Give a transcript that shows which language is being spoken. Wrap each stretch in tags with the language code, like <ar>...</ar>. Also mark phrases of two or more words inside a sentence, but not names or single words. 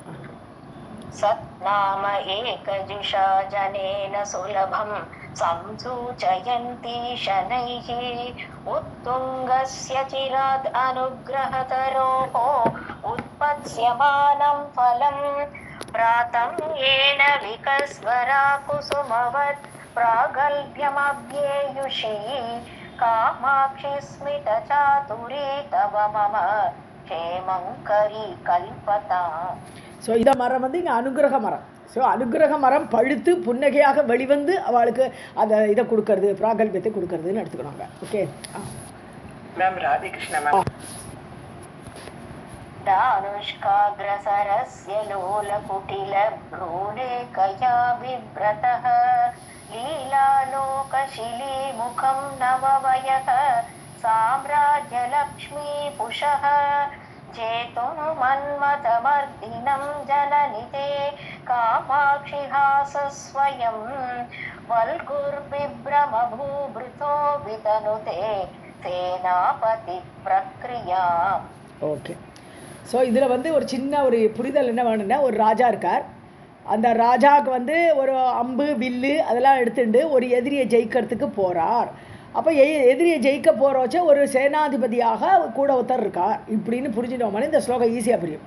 <sa>सत्नाम एकजुषा जनेन सुलभं संसूचयन्ती शनैः उत्तुङ्गस्य चिरात् अनुग्रहतरोः उत्पत्स्यमानं फलं प्राथम्येन विकस्वरा कुसुमवत् प्रागल्भ्यमभ्येयुषी कामाक्षि स्मित चातुरी तव मम क्षेमङ्करी कल्पताम्.</sa> <ta>ஸோ இந்த மரம் வந்து இங்கே அனுகிரக மரம். ஸோ அனுகிரக மரம் பழுத்து புன்னகையாக வெளிவந்து அவளுக்கு அதை இதை கொடுக்கறது, பிராகல்பியத்தை கொடுக்கறதுன்னு எடுத்துக்கணுங்க. ஓகே மேம். ராதே கிருஷ்ணா மேம்.</ta> <sa>दानुष्काग्रसरस्य लोलकुटिलभ्रूलेखया बिभ्रतः लीलालोकशिलीमुखं नववयः साम्राज्यलक्ष्मीपुषः जेतुं मन्मथमर्दिनं जननिते कामाक्षि हासस्वयं वल्गुर्बिभ्रमभूभृतो वितनुते सेनापति प्रक्रिया.</sa> <ta>ஓகே. ஸோ இதில் வந்து ஒரு சின்ன ஒரு புரிதல் என்ன வேணும்னா, ஒரு ராஜா இருக்கார். அந்த ராஜாவுக்கு வந்து ஒரு அம்பு வில்லு அதெல்லாம் எடுத்துட்டு ஒரு எதிரியை ஜெயிக்கிறதுக்கு போகிறார். அப்போ எதிரியை ஜெயிக்க போகிறோச்ச ஒரு சேனாதிபதியாக கூட ஒருத்தர் இருக்கார் இப்படின்னு புரிஞ்சுட்டோம்னா இந்த ஸ்லோகம் ஈஸியாக புரியும்.</ta>